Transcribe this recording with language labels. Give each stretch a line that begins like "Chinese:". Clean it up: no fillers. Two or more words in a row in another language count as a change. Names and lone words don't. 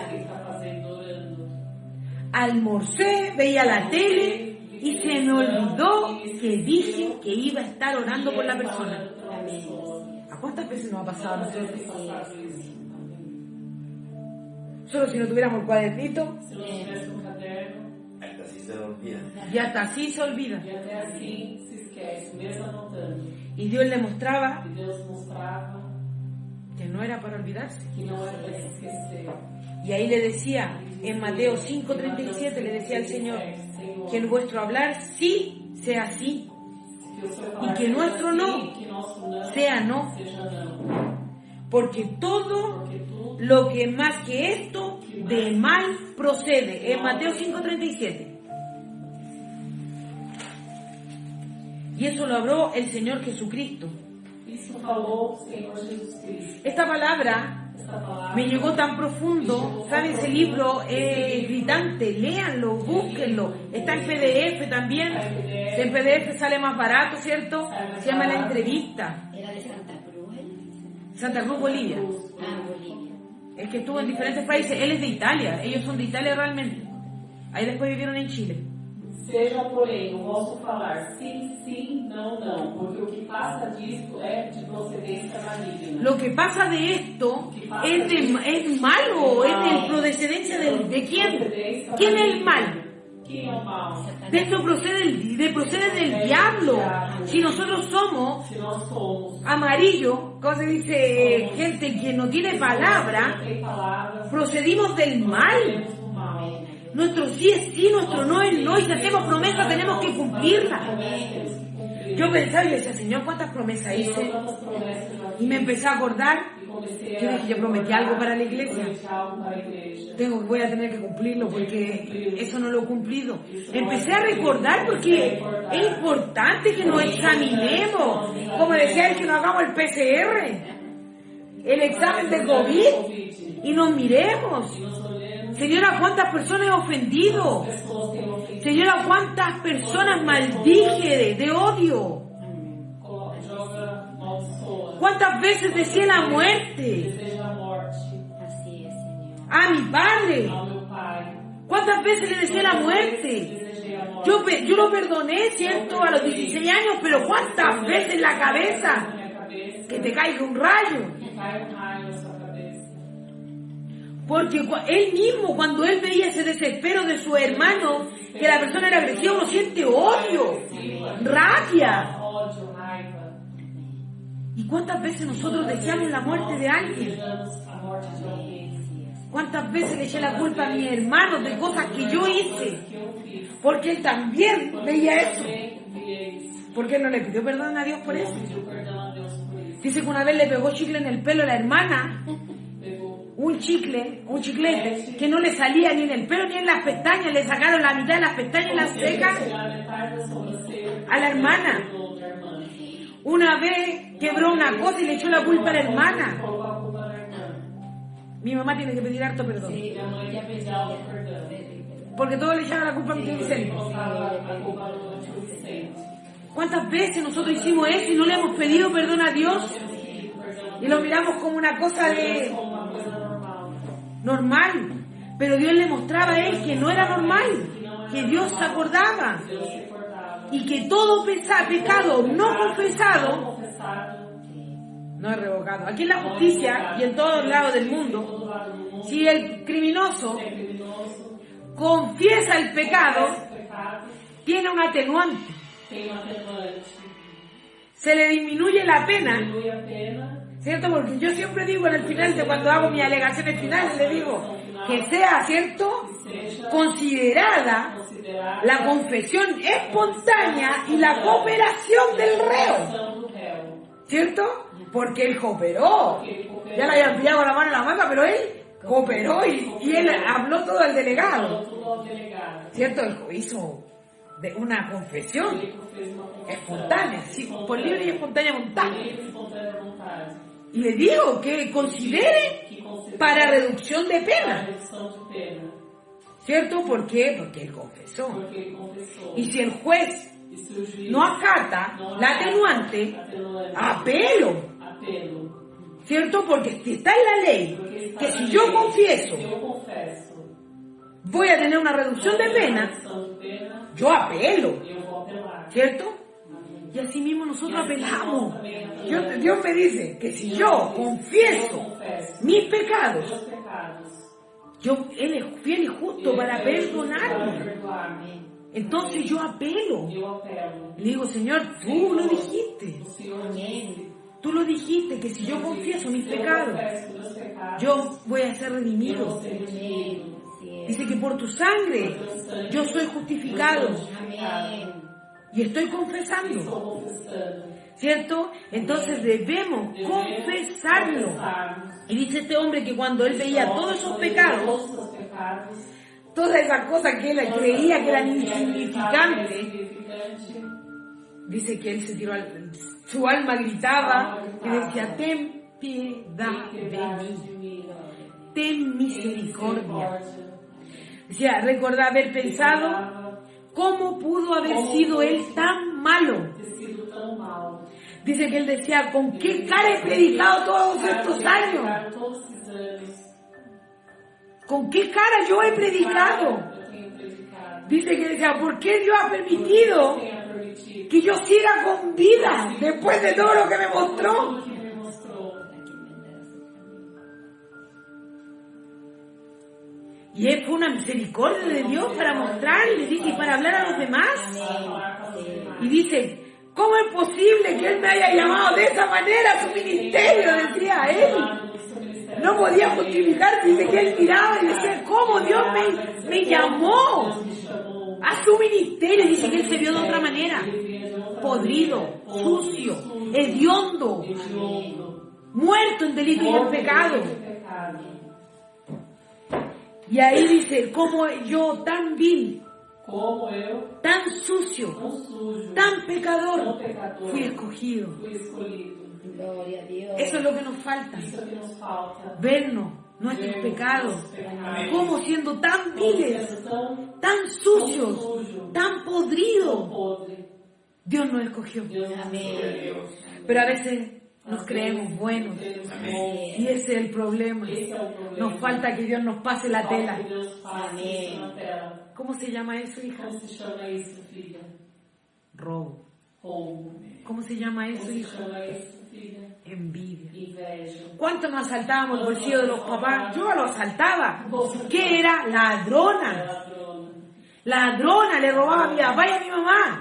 Spanish: Almorcé, veía la tele y se me olvidó que dije que iba a estar orando por la persona. ¿A cuántas veces nos ha pasado a nosotros? Nosotros si no tuviéramos el cuadernito,
Portuguese: se não tivesse um caderno,
Spanish: Hasta así se lo olvida. y hasta así se olvida.
Portuguese: e até assim se esquece, mesmo anotando.
Spanish: Y Dios le mostraba
Portuguese: E Deus mostrava
Spanish: que no era para olvidarse.
Portuguese: que não era para se esquecer.
Spanish: Y ahí le decía, en Mateo 5:37, le decía al Señor, que en vuestro hablar sí sea sí,
Portuguese: Que o seu
Spanish: y
Portuguese: falar
Spanish: que
Portuguese: seja
Spanish: nuestro
Portuguese: sim,
Spanish: no
Portuguese: que nosso não
Spanish: sea no,
Portuguese: seja não.
Spanish: porque todo
Portuguese: Porque tudo
Spanish: lo que más que esto de mal procede. En Mateo 5:37. Y eso lo habló el Señor Jesucristo.
Portuguese: isso falou o Senhor Jesus Cristo.
Spanish: Esta palabra
Portuguese: Esta palavra
Spanish: me llegó tan profundo. ¿Saben? Ese libro es gritante. Léanlo, búsquenlo. Está en PDF también. En PDF sale más barato, ¿cierto? Se llama La Entrevista. Era de Santa Cruz, Santa Cruz, Bolivia. Bolivia. Es que estuvo en diferentes países. Él es de Italia. Ellos son de Italia realmente. Ahí después vivieron en Chile.
Portuguese: Seja, porém, o vosso falar sim, sim, não, não, porque o que passa disto é de procedência maligna.
Spanish: Lo que pasa de esto es malo, es de procedencia de quién. ¿Quién es el mal?
Portuguese: Quem é o mal?
Spanish: De esto procede del diablo. Si nosotros somos
Portuguese: Se nós somos
Spanish: amarillo, como se dice, gente que no tiene palabra,
Portuguese: sem palavras,
Spanish: procedimos del mal.
Portuguese: temos o mal.
Spanish: Nuestro sí es sí, nuestro no es no, y si hacemos promesas tenemos que cumplirlas.
Portuguese: Temos que cumprir.
Spanish: Yo pensaba y decía, Señor, ¿cuántas promesas
Portuguese: Senhor,
Spanish: hice?
Portuguese: tantas promessas eu
Spanish: Y me empecé a acordar,
Portuguese: e comecei
Spanish: yo dije, yo prometí algo para la iglesia.
Portuguese: prometi algo para a igreja.
Spanish: Voy a tener que cumplirlo porque eso no lo he cumplido. Empecé a recordar porque es importante que nos examinemos. Como decía él, que nos hagamos el PCR, el examen de COVID, y nos miremos.
Portuguese: Nos olhemos,
Spanish: Señora, ¿cuántas personas he ofendido?
Portuguese: pessoas têm ofendido,
Spanish: Señora, ¿cuántas personas maldije de odio?
Portuguese: joga maldiçoa,
Spanish: ¿Cuántas veces deseé la muerte
Portuguese: deseja a morte
Spanish: Así es, Señor. a mi padre?
Portuguese: ao meu pai.
Spanish: ¿Cuántas veces le deseé la muerte?
Portuguese: Desejei a morte.
Spanish: Yo lo perdoné, ¿cierto? A los 16 años, pero ¿cuántas veces en la cabeza?
Portuguese: Na minha cabeça,
Spanish: Que te caiga un rayo.
Portuguese: que cai um raio na sua cabeça.
Spanish: Porque él mismo, cuando él veía ese desespero de su hermano, que la persona era agresiva, uno siente odio, rabia.
Portuguese: Ódio, raiva.
Spanish: ¿Y cuántas veces nosotros deseamos la muerte de alguien?
Portuguese: Desejamos a morte de alguém.
Spanish: ¿Cuántas veces le eché la culpa a mi hermano de cosas que yo hice?
Portuguese: Que eu fiz.
Spanish: Porque él también veía eso.
Portuguese: Também via isso.
Spanish: ¿Por qué no le pidió perdón a Dios por eso?
Portuguese: Pediu perdão a Deus por isso.
Spanish: Dice que una vez le pegó chicle en el pelo a la hermana,
Portuguese: Pegou
Spanish: un chiclete, que no le salía ni en el pelo ni en las pestañas, le sacaron la mitad de las pestañas y las cejas
Portuguese: a metade da sobrancelha.
Spanish: a la hermana.
Portuguese: Pegou da irmã.
Spanish: Una vez quebró una cosa y le echó la culpa a la hermana.
Portuguese: Colocou a culpa na irmã.
Spanish: Mi mamá tiene que pedir harto perdón,
Portuguese: Minha mãe ia pedir algo perdão.
Spanish: porque todos le echaron la culpa a mi tío Vicente.
Portuguese: Colocava a culpa no tio Vicente.
Spanish: ¿Cuántas veces nosotros hicimos eso y no le hemos pedido perdón a Dios? Y lo miramos como una cosa de
Portuguese: Como uma coisa normal.
Spanish: normal. Pero Dios le mostraba a él que no era normal, que Dios se acordaba
Portuguese: Deus se cortava.
Spanish: y que todo pecado no confesado
Portuguese: Confessado.
Spanish: no es revocado. Aquí en la justicia y en todos lados del mundo,
Portuguese: Todo lado do mundo.
Spanish: si el criminoso
Portuguese: É criminoso.
Spanish: confiesa el pecado,
Portuguese: Esse pecado
Spanish: tiene un atenuante.
Portuguese: tem um atenuante.
Spanish: Se le disminuye la pena,
Portuguese: Diminui a pena.
Spanish: ¿cierto? Porque yo siempre digo en el final de cuando hago mis alegaciones finales, le digo que sea, ¿cierto?,
Portuguese: Seja
Spanish: considerada
Portuguese: considerada
Spanish: la confesión espontánea y la cooperación del reo,
Portuguese: ação do réu.
Spanish: ¿cierto? Porque él cooperó. Ya le habían pillado la mano en la manga, pero él cooperó y él habló todo al delegado,
Portuguese: Tudo ao delegado.
Spanish: ¿cierto? Él hizo de una confesión
Portuguese: Ele fez uma confissão.
Spanish: espontánea, sí, por libre y espontánea voluntad.
Portuguese: Livre e espontânea vontade.
Spanish: Y le digo que considere
Portuguese: Que considera
Spanish: para reducción de
Portuguese: a
Spanish: pena,
Portuguese: redução de pena.
Spanish: ¿cierto? ¿Por qué? Porque él confesó.
Portuguese: Porque ele confessou.
Spanish: Y si el juez
Portuguese: E se o juiz
Spanish: no acata la atenuante,
Portuguese: atenuante,
Spanish: apelo,
Portuguese: apelo.
Spanish: ¿cierto? Porque si está en la ley
Portuguese: Porque está
Spanish: que
Portuguese: na
Spanish: si
Portuguese: lei,
Spanish: yo confieso
Portuguese: se eu confesso,
Spanish: voy a tener una reducción de pena,
Portuguese: redução de pena,
Spanish: yo apelo,
Portuguese: eu vou apelar.
Spanish: ¿cierto? Y así mismo nosotros apelamos. Dios me dice que si yo confieso mis pecados,
Portuguese: Meus pecados,
Spanish: Él es fiel y justo para perdonarme.
Portuguese: perdoar-me.
Spanish: Entonces yo apelo.
Portuguese: Eu apelo.
Spanish: Le digo, Señor, tú lo dijiste.
Portuguese: O Senhor disse,
Spanish: Tú lo dijiste, que si yo confieso mis
Portuguese: se eu
Spanish: pecados,
Portuguese: confesso meus pecados,
Spanish: yo voy a ser
Portuguese: eu
Spanish: redimido.
Portuguese: vou ser redimido.
Spanish: Así es. Dice que por tu sangre yo soy justificado Amén. y estoy
Portuguese: Estou
Spanish: confesando,
Portuguese: confessando.
Spanish: ¿cierto? Entonces debemos confesarlo.
Portuguese: Confessarmos
Spanish: Y dice este hombre que cuando él veía todos esos pecados,
Portuguese: todos os pecados,
Spanish: todas esas cosas que él creía que eran insignificantes,
Portuguese: insignificante,
Spanish: dice que él se tiró, su alma gritaba y decía, ten piedad
Portuguese: tem de piedade
Spanish: mí,
Portuguese: de mim.
Spanish: ten misericordia.
Portuguese: Misericórdia.
Spanish: Decía, recordaba haber pensado, ¿cómo pudo haber sido él tan malo?
Portuguese: Ter sido tão mal.
Spanish: Dice que él decía, ¿con qué cara he predicado todos estos años?
Portuguese: Todos esses anos.
Spanish: ¿Con qué cara yo he predicado?
Portuguese: Eu tenho predicado.
Spanish: Dice que decía, ¿por qué Dios ha permitido
Portuguese: Tenha permitido.
Spanish: que yo siga con vida después de todo lo que me mostró?
Portuguese: Tudo que me mostrou.
Spanish: Y fue una misericordia de Dios para mostrarle y para hablar a los demás.
Portuguese: Para falar com os demais.
Spanish: Y dice, ¿cómo es posible que Él me haya llamado de esa manera a su ministerio? Decía él. No podía justificar, dice que él miraba y decía, ¿cómo Dios me llamó a su ministerio? Dice que él se vio de otra manera, podrido, sucio, hediondo, muerto en delito y en pecado. Y ahí dice, ¿cómo yo tan vil,
Portuguese: Como eu,
Spanish: tan sucio,
Portuguese: tão sujo,
Spanish: tan pecador,
Portuguese: tão pecador,
Spanish: fui escogido?
Portuguese: fui escolhido.
Spanish: Gloria a Dios. Eso es lo que nos falta,
Portuguese: Isso que nos falta.
Spanish: vernos nuestros pecados,
Portuguese: Pecados.
Spanish: como siendo tan viles,
Portuguese: Sendo tão
Spanish: tan sucios, tan podridos.
Portuguese: podre.
Spanish: Dios nos escogió.
Portuguese: Deus nos escolheu.
Spanish: Pero a veces nos creemos buenos. Y ese es el problema.
Portuguese: Esse é o problema.
Spanish: Nos falta que Dios nos pase la
Portuguese: Falta
Spanish: tela.
Portuguese: que Deus passe isso na tela.
Spanish: ¿Cómo se llama eso, hija?
Portuguese: Como se chama isso, filha?
Spanish: Robo.
Portuguese: Roubo.
Spanish: ¿Cómo se llama
Portuguese: Como
Spanish: eso,
Portuguese: se
Spanish: hija?
Portuguese: chama isso, filha?
Spanish: Envidia.
Portuguese: Inveja.
Spanish: ¿Cuánto nos asaltábamos el bolsillo de los papás? Yo lo asaltaba. ¿Qué era? Ladrona. Ladrona. Ladrona, le robaba a mi papá y a mi mamá.